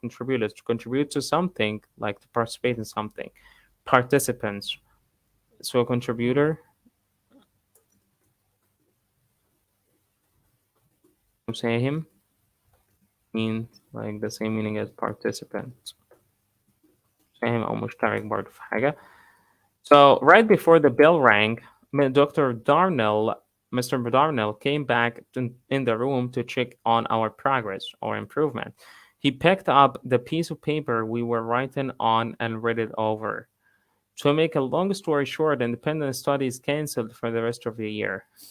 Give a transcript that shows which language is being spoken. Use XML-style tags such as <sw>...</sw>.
<en>Contributors to contribute to something, like to participate in something. Participants. So a contributor, مساهم, means like the same meaning as participant.</en> <ar>مساهم أو مشترك برضه في حاجة.</ar> <en>So right before the bell rang, Dr. Darnell, Mr. Darnell came back in the room to check on our progress or improvement. He picked up the piece of paper we were writing on and read it over. To make a long story short, independent studies canceled for the rest of the year.</en>